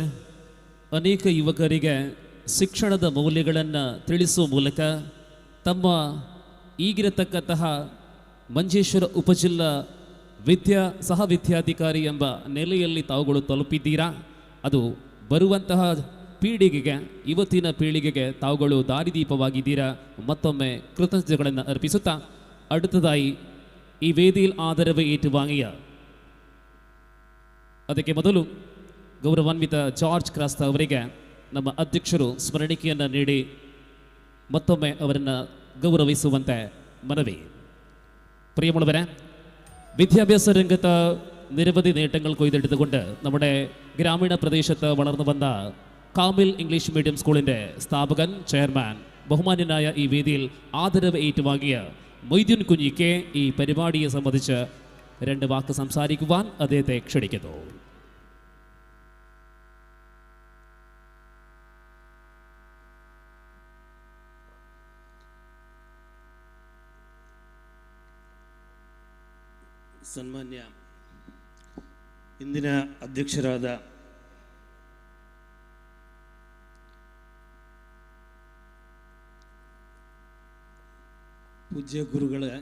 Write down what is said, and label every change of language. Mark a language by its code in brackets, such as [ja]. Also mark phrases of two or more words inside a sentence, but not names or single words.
[kn] ಅನೇಕ ಯುವಕರಿಗೆ ಶಿಕ್ಷಣದ ಮೌಲ್ಯಗಳನ್ನು ತಿಳಿಸುವ ಮೂಲಕ ತಮ್ಮ ಈಗಿರತಕ್ಕಂತಹ ಮಂಜೇಶ್ವರ ಉಪಜಿಲ್ಲಾ ಸಹ ವಿದ್ಯಾಧಿಕಾರಿ ಎಂಬ ನೆಲೆಯಲ್ಲಿ ತಾವುಗಳು ತಲುಪಿದ್ದೀರಾ. ಅದು ಬರುವಂತಹ ಪೀಳಿಗೆಗೆ, ಇವತ್ತಿನ ಪೀಳಿಗೆಗೆ ತಾವುಗಳು ದಾರಿದೀಪವಾಗಿದ್ದೀರಾ. ಮತ್ತೊಮ್ಮೆ ಕೃತಜ್ಞತೆಗಳನ್ನು ಅರ್ಪಿಸುತ್ತಾ [ml] അടുത്തതായി ഈ വേദിയിൽ ആദരവ് ഏറ്റുവാങ്ങിയ [kn] ಅದಕ್ಕೆ ಮೊದಲು ಗೌರವಾನ್ವಿತ ಜಾರ್ಜ್ ಕ್ರಾಸ್ತ ಅವರಿಗೆ ನಮ್ಮ ಅಧ್ಯಕ್ಷರು ಸ್ಮರಣಿಕೆಯನ್ನು ನೀಡಿ ಮತ್ತೊಮ್ಮೆ ಅವರನ್ನು ಗೌರವಿಸುವಂತೆ ಮನವಿ. [ml] പ്രിയമുള്ളവരെ, വിദ്യാഭ്യാസ രംഗത്ത് നിരവധി നേട്ടങ്ങൾ കൊയ്തെടുത്തുകൊണ്ട് നമ്മുടെ ഗ്രാമീണ പ്രദേശത്ത് വളർന്നു വന്ന കാമിൽ ഇംഗ്ലീഷ് മീഡിയം സ്കൂളിൻ്റെ സ്ഥാപകൻ, ചെയർമാൻ, ബഹുമാന്യനായ ഈ വേദിയിൽ ആദരവ് ഏറ്റുവാങ്ങിയ മൊയ്തീൻ കുഞ്ഞിക്ക് ഈ പരിപാടിയെ സംബന്ധിച്ച് 2 വാക്ക് സംസാരിക്കുവാൻ അദ്ദേഹത്തെ ക്ഷണിക്കുന്നു. [kn] ಸನ್ಮಾನ್ಯ ಇಂದಿನ ಅಧ್ಯಕ್ಷರಾದ ಪೂಜ್ಯ ಗುರುಗಳ